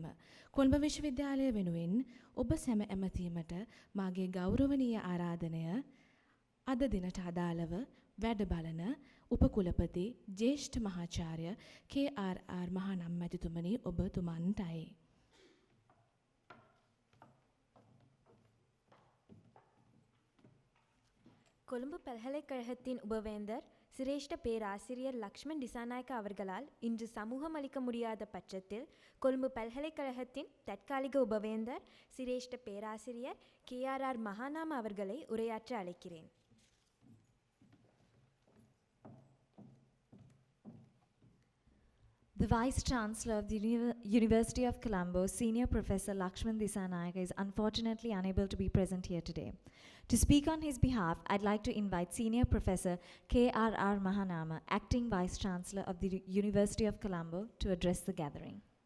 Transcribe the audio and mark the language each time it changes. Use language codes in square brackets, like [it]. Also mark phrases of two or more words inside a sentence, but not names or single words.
[si] කොළඹ විශ්වවිද්‍යාලය වෙනුවෙන් ඔබ සැම ඇමතීමට මාගේ ගෞරවනීය ආරාධනය අද දිනට අදාළව වැඩ බලන උපකුලපති ජ්‍යෙෂ්ඨ මහාචාර්ය KRR මහානම් මැතිතුමනි ඔබතුමන්ටයි. [ta] கொழும்பு பல்கலைக்கழகத்தின் உபவேந்தர் சிரேஷ்ட பேராசிரியர் லக்ஷ்மண் திசாநாயக்க அவர்களால் இன்று சமூகம் அளிக்க முடியாத பட்சத்தில் கொழும்பு பல்கலைக்கழகத்தின் தற்காலிக உபவேந்தர் சிரேஷ்ட பேராசிரியர் KRR மகாநாம அவர்களை உரையாற்ற அழைக்கிறேன். [en] The Vice Chancellor of the University of Colombo, Senior Professor Lakshman Disanayaka, is unfortunately unable to be present here today. To speak on his behalf, I'd like to invite Senior Professor KRR Mahanama, Acting Vice Chancellor of the University of Colombo, to address the gathering.